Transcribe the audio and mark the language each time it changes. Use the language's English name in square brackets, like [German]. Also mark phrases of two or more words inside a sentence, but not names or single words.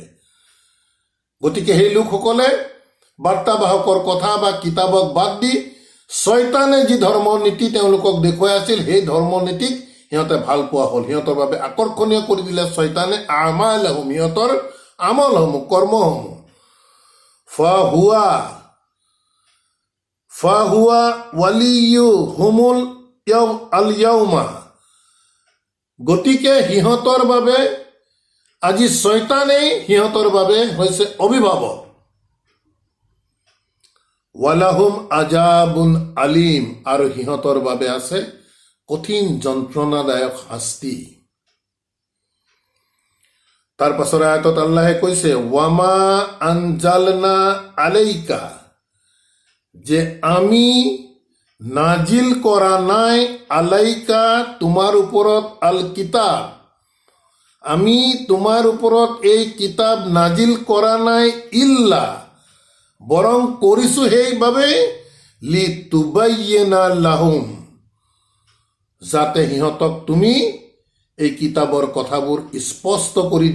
[Assamese] গতিকে সেই লোকসকলে বাৰ্তাবাহকৰ কথা বা কিতাপক বাদ দি শয়তানে যি ধৰ্ম নীতি তেওঁলোকক দেখুৱাই আছিল, সেই ধৰ্ম নীতিক সিহঁতে ভাল পোৱা হ'ল, সিহঁতৰ বাবে আকৰ্ষণীয় কৰি দিলে শয়তানে আমালাহুম, সিহঁতৰ আমলসমূহ, কৰ্মসমূহ। [Arabic] فهو وليهم اليوم, [Assamese] গতিকে সিহঁতৰ বাবে আজি শয়তানেই সিহঁতৰ বাবে হৈছে অভিভাৱক। [Arabic] ولهم عذاب أليم, [Assamese] আৰু সিহঁতৰ বাবে আছে কঠিন যন্ত্ৰণাদায়ক শাস্তি। তাৰ পাছৰ আয়াতত আল্লাহে কৈছে [Arabic] وما أنزلنا عليك, [Assamese] যে আমি নাজিল কৰা নাই, আলাইকা, তোমাৰ ওপৰত, আল কিতাব, আমি তোমাৰ ওপৰত এই কিতাপ নাজিল কৰা নাই, ইল্লা, বৰং কৰিছো সেইবাবে, [Arabic] لتبين لهم, [Assamese] যাতে সিহঁতক তুমি এই কিতাপৰ কথাবোৰ স্পষ্ট কৰি